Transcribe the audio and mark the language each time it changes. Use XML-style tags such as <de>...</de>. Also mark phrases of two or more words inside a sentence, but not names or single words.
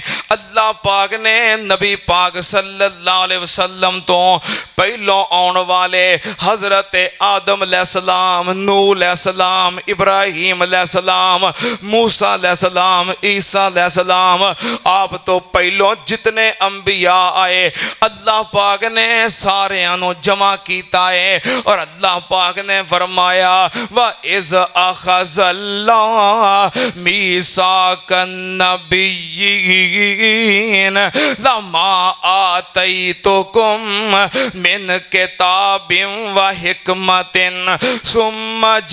<pa>اللہ پاک نے نبی پاک</pa> <ar>صلی اللہ علیہ وسلم</ar> <pa>تو پہلوں آن والے حضرت آدم</pa> <ar>علیہ السلام,</ar> <pa>نوح</pa> <ar>علیہ السلام,</ar> <pa>ابراہیم</pa> <ar>علیہ السلام,</ar> <pa>موسیٰ</pa> <ar>علیہ السلام,</ar> <pa>عیسیٰ</pa> <ar>علیہ السلام,</ar> <pa>آپ تو پہلوں جتنے انبیاء آئے اللہ پاک نے ساریاں نوں جمع کیتا ہے اور اللہ پاک نے فرمایا</pa> <ar>وإذ أخذ الله ميثاقا النبيين لما آتيتكم من كتاب وحكمة ثم</ar>